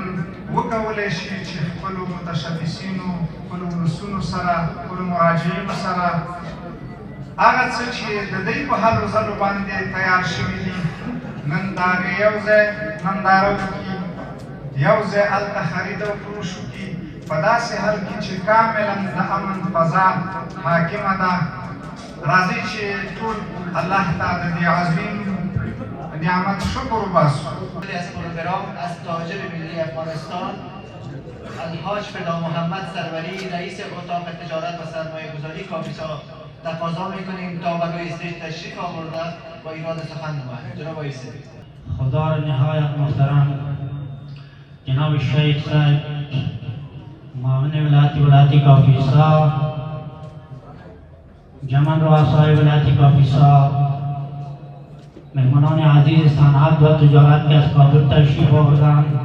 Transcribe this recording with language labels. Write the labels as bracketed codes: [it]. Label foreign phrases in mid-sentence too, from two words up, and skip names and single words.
[ps] وکولی شي چې خپلو متشبثینو، خپلو ولسونو سره، خپلو مراجعینو سره هغه څه چې د دوی په هلو ځلو باندې تیار شوي دي، نن د هغې یو ځای ننداره وکړي، یو ځای هلته خرید او فروش وکړي، په داسې حال کې چې کاملا د امن فضا حاکمه ده. راځئ چې ټول [ar] الله تعالی [ps] د دې عظیم نعمت شکر وباسو. [fa] از پروگرام از تاجر ملی افغانستان الحاج فدا محمد سروری رئیس اتاق تجارت و سرمایه گذاری کاپیسا تقاضا میکنیم تا به روی استیج تشریف آورده با ایراد سخن نماید. جناب آیسته خدا را نهایت محترم جناب شیخ صاحب معاون ولایتی کاپیسا، جمن رؤسای ولایتی کاپیسا، مهمانان عزیز صنعت و تجارت که از کابل تشریف آوردند،